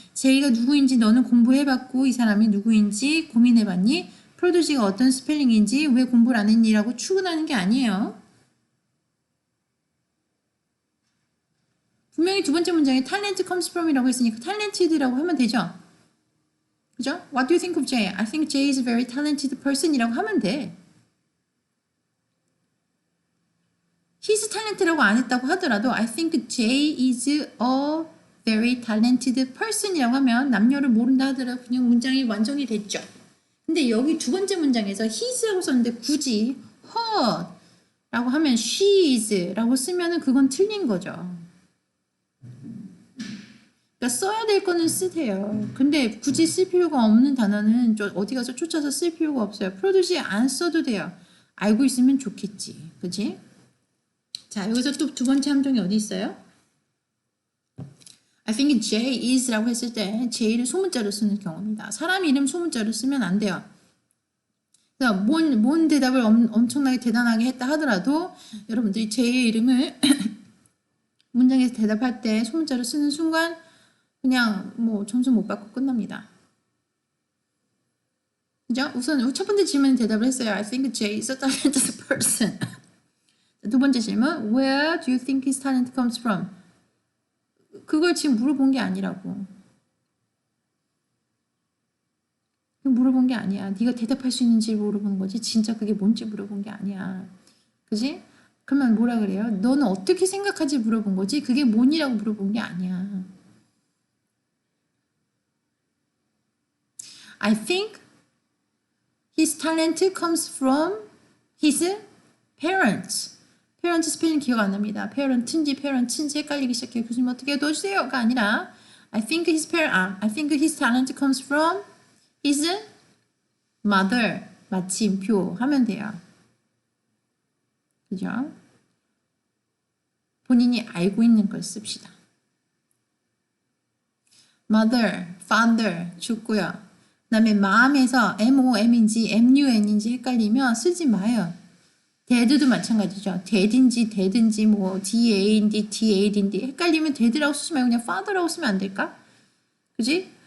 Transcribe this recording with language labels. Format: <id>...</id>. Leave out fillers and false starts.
<ko>제이가 누구인지 너는 공부해봤고 이 사람이 누구인지 고민해봤니? 프로듀지가 어떤 스펠링인지 왜 공부를 안 했니라고 추근하는 게 아니에요. 분명히 두 번째 문장에</ko> <en>talent comes from</en> <ko>이라고 했으니까 talented라고 하면 되죠. 그죠?</ko> <en>What do you think of Jay? I think Jay is a very talented person</en> <ko>이라고 하면 돼.</ko> <en>He's talented</en> <ko>라고 안 했다고 하더라도</ko> <en>I think Jay is a very talented person</en> <ko>이라고 하면 남녀를 모른다 하더라도 그냥 문장이 완성이 됐죠. 근데 여기 두 번째 문장에서 he's라고 썼는데 굳이 her라고 하면</ko> <en>she is</en> <ko>라고 쓰면은 그건 틀린 거죠. 그러니까 써야 될 거는 쓰세요. 근데 굳이 쓸 필요가 없는 단어는 어디 가서 쫓아서 쓸 필요가 없어요. 프로듀시 안 써도 돼요. 알고 있으면 좋겠지. 그치? 자, 여기서 또 두 번째 함정이 어디 있어요?</ko> <en>I think Jay is</en> <ko>라고 했을 때 J를 소문자로 쓰는 경우입니다. 사람 이름 소문자로 쓰면 안 돼요. 그러니까 뭔 대답을 엄청나게 대단하게 했다 하더라도 여러분들이 J의 이름을 문장에서 대답할 때 소문자로 쓰는 순간 그냥 뭐 점수 못 받고 끝납니다. 그죠? 우선 첫 번째 질문 대답을 했어요.</ko> <en>I think Jay is a talented person.</en> <ko>두 번째 질문,</ko> <en>Where do you think his talent comes from?</en> <ko>그걸 지금 물어본 게 아니라고. 물어본 게 아니야. 네가 대답할 수 있는지 물어보는 거지. 진짜 그게 뭔지 물어본 게 아니야. 그지? 그러면 뭐라 그래요? 너는 어떻게 생각하지 물어본 거지. 그게 뭐니라고 물어본 게 아니야.</ko> <en>I think his talent comes from his parents.</en> <ko>parents 스펠링 기억 안 납니다. parent인지 parents인지 헷갈리기 시작해요. 교수님 어떻게 도와주세요가 아니라</ko> <en>I think his talent comes from his mother.</en> <ko>마침표 하면 돼요. 그죠? 본인이 알고 있는 걸 씁시다. mother, father 죽고요. 그 다음에 마음에서 mom인지 mun인지 헷갈리면 쓰지 마요. dad도 마찬가지죠. dad인지 뭐 dad인지 dad인지 헷갈리면 dad라고 쓰지 말고 그냥 father라고 쓰면 안 될까? 그지?</ko>